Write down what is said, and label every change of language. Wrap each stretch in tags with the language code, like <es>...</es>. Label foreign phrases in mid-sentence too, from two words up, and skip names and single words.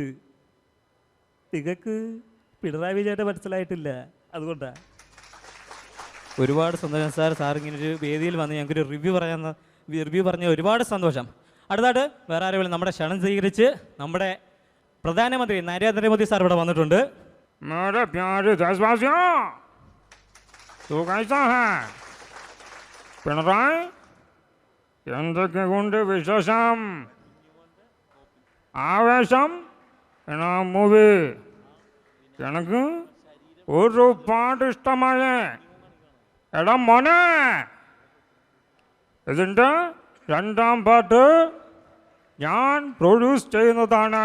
<ml>നിങ്ങൾക്ക് പിണറായി വിജയനെ മനസ്സിലായിട്ടില്ല, അതുകൊണ്ടാണ്. ഒരുപാട് സന്തോഷം സാർ ഇങ്ങനൊരു വേദിയിൽ വന്ന് ഞങ്ങൾക്കൊരു റിവ്യൂ പറഞ്ഞ ഒരുപാട് സന്തോഷം. അടുത്തായിട്ട് വേറെ ആരെങ്കിലും നമ്മുടെ ക്ഷണം സ്വീകരിച്ച് നമ്മുടെ പ്രധാനമന്ത്രി നരേന്ദ്രമോദി സാർ ഇവിടെ വന്നിട്ടുണ്ട്.</ml> <hi>मेरे प्यारे देशवासियों, तू कैसा है?</hi> <ml>പിണറായി, എന്തൊക്കെയുണ്ട് വിശേഷം? ആവേശം എന്ന മൂവി എനിക്ക് ഒരുപാട് ഇഷ്ടമായി. എടാ മോനെ, ഇതിൻ്റെ 2ാം പാർട്ട് ഞാൻ പ്രൊഡ്യൂസ് ചെയ്യുന്നതാണ്.</ml>